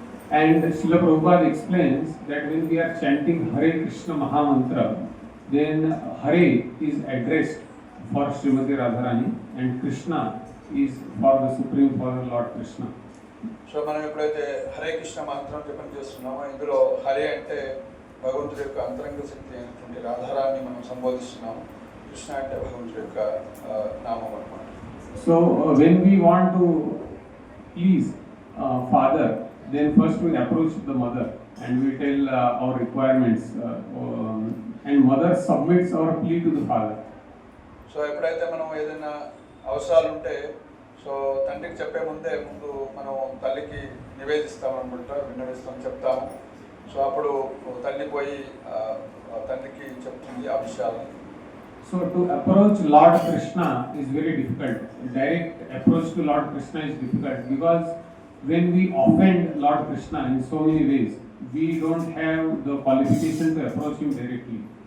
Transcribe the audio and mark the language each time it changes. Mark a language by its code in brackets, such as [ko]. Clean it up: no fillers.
[en] And Srila Prabhupada explains that when we are chanting Hare Krishna Mahamantra, then Hare is addressed for Srimati Radharani and Krishna is for the Supreme Father Lord Krishna. [te] So మనం ఎప్పుడైతే హరే కృష్ణ మంత్రం జపం చేస్తున్నామో ఇందులో హరే అంటే భగవంతుడి యొక్క అంతరంగ శక్తి అయినటువంటి రాధారాన్ని మనం సంబోధిస్తున్నాము. కృష్ణ అంటే భగవంతుడి యొక్క నామం అన్నమాట. [en] So when we want to please Father, then first we approach the mother and we tell our requirements and mother submits our plea to the father. [te] So ఎప్పుడైతే మనం ఏదైనా అవసరాలు ఉంటే సో తండ్రికి చెప్పే ముందు మనం తల్లికి విన్నవిస్తాం చెప్తాము. సో అప్పుడు తల్లి పోయి తండ్రికి చెప్తుంది ఆ విషయాలు. [en] So to approach Lord Krishna is very difficult. Direct approach to Lord Krishna is difficult because when we offend Lord Krishna in so many ways, we don't have the qualification to approach him directly.